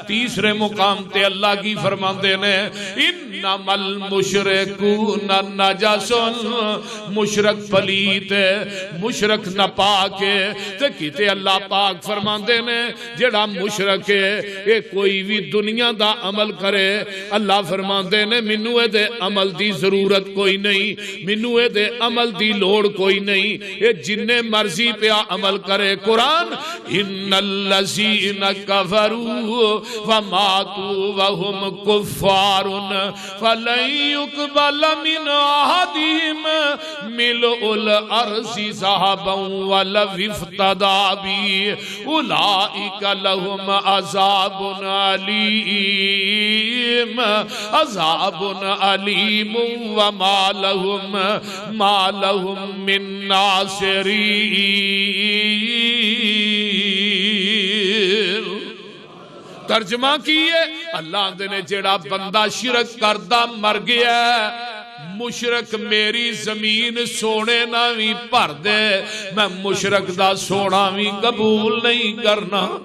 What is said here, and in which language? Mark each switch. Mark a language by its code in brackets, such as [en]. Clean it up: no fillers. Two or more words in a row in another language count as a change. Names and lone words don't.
[pa] تیسرے مقام تے اللہ کی فرماندے نے [ar] إنما المشركون نجس, [pa] مشرک پلیت مشرک ناپاک تے کتے اللہ پاک فرماندے نے جیہڑا مشرک ہے یہ کوئی بھی دنیا دا عمل کرے اللہ فرماندے نے مینوں ایدے عمل دی ضرورت کوئی نہیں، مینوں ایدے عمل دی لوڑ کوئی نہیں، یہ جنے مرضی پے عمل کرے. [ar] قرآن إن الذين كفروا وماتوا وهم كفار فلن يقبل من أحدهم ملء الأرض ذهبا ولو افتدى ب أولئك لهم عذاب أليم عذاب أليم وما لهم من [pa] ترجمہ کی ہے اللہ نے جیہڑا بندہ شرک کردا مر گیا مشرک میری زمین سونے نا بھی بھر دے میں مشرک دا سونا بھی قبول نہیں کرنا.